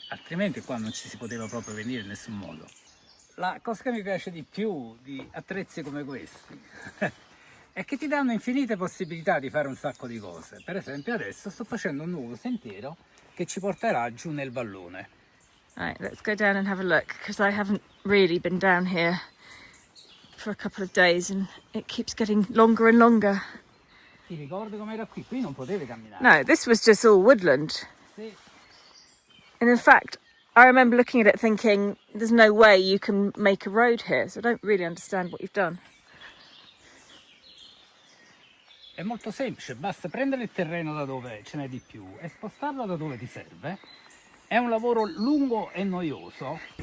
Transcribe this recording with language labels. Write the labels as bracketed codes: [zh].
[it] Altrimenti qua non ci si poteva proprio venire in nessun modo. La cosa che mi piace di più di attrezzi come questi è che ti danno infinite possibilità di fare un sacco di cose. Per esempio adesso sto facendo un nuovo sentiero che ci porterà giù nel vallone. [en] Right, let's go down and have a look, because I haven't really been down here for a couple of days and it keeps getting longer and longer. [it] Ti ricordi com'era qui? Qui non potevi camminare. [en] No, this was just all woodland. [it] Sì. [en] And in fact, I remember looking at it thinking, there's no way you can make a road here, so I don't really understand what you've done. [it] È molto semplice, basta prendere il terreno da dove ce n'è di più e spostarlo da dove ti serve. È un lavoro lungo e noioso.